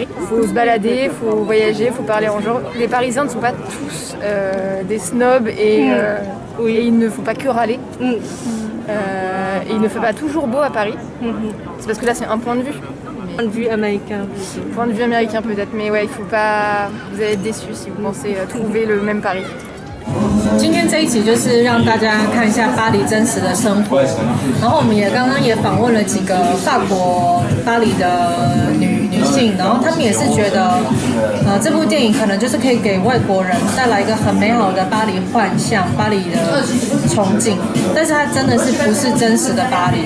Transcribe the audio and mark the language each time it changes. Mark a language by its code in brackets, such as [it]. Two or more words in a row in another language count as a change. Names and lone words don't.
[fr] Il faut se balader, il faut voyager, il faut parler en genre. Les Parisiens ne sont pas tous des snobs et ils ne font pas que râler. Et il ne fait pas toujours beau à Paris. C'est parce que là, c'est un point de vue. Point de vue américain. Point de vue américain peut-être, mais ouais, il faut pas. Vous allez être déçus si vous pensez trouver le même Paris. [zh] 今天这一集就是让大家看一下巴黎真实的生活，然后我们刚刚也访问了几个法国巴黎的女性，然后她们也是觉得，这部电影可能就是可以给外国人带来一个很美好的巴黎幻象、巴黎的憧憬，但是它真的是不是真实的巴黎？